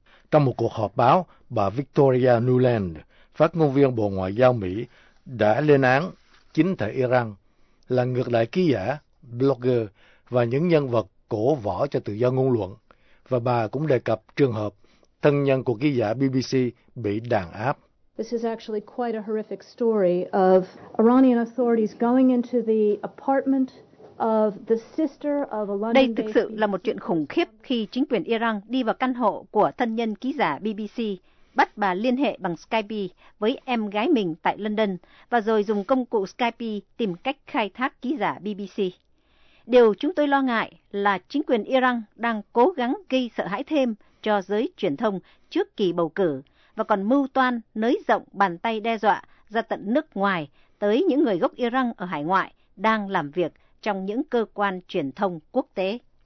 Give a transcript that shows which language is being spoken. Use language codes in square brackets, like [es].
[vi] Trong một cuộc họp báo, bà Victoria Nuland, phát ngôn viên Bộ Ngoại giao Mỹ, đã lên án chính thể Iran là ngược đãi ký giả, blogger và những nhân vật cổ võ cho tự do ngôn luận, và bà cũng đề cập trường hợp thân nhân của ký giả BBC bị đàn áp. [en] This is actually quite a horrific story of Iranian authorities going into the apartment of the sister of a London. [vi] Đây thực sự là một chuyện khủng khiếp khi chính quyền Iran đi vào căn hộ của thân nhân ký giả BBC, bắt bà liên hệ bằng Skype với em gái mình tại London và rồi dùng công cụ Skype tìm cách khai thác ký giả BBC. Điều chúng tôi lo ngại là chính quyền Iran đang cố gắng gây sợ hãi thêm cho giới truyền thông trước kỳ bầu cử và còn mưu toan nới rộng bàn tay đe dọa ra tận nước ngoài tới những người gốc Iran ở hải ngoại đang làm việc trong những cơ quan truyền thông quốc tế.